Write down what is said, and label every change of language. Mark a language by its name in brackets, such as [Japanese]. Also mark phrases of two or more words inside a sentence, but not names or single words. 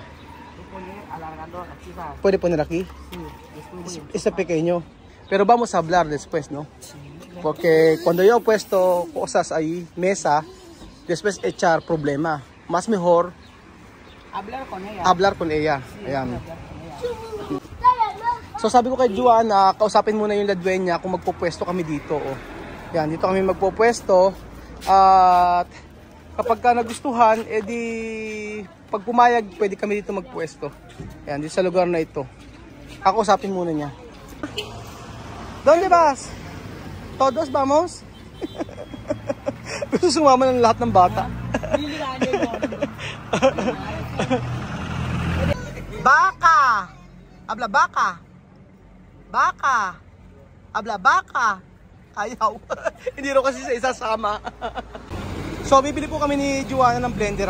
[Spanish] Yo poner alargador, aquí va. ¿Puede poner aquí? Sí, después voy a Ese pequeño. Pero vamos a hablar después, ¿no? Porque cuando yo he puesto cosas ahí, mesa, después echar problema. Más mejor hablar con ella. Sí, [Filipino] ayan. So sabi ko kay Joanna, kausapin muna yung ladwenya kung magpupwesto kami dito. Oh. Yan, dito kami magpupwesto. At kapag ka nagustuhan, edi pag pumayag, pwede kami dito magpwesto. Yan, dito sa lugar na ito. Kausapin muna niya. [Spanish] ¿Dónde vas? ¿Todos vamos? [Filipino] Gusto sumama ng lahat ng bata. [Spanish] Baka! Habla baka! Baka! Habla baka! Ayaw. [Filipino] Hindi rin kasi sa isasama. So, bibili po kami ni Joanna ng blender.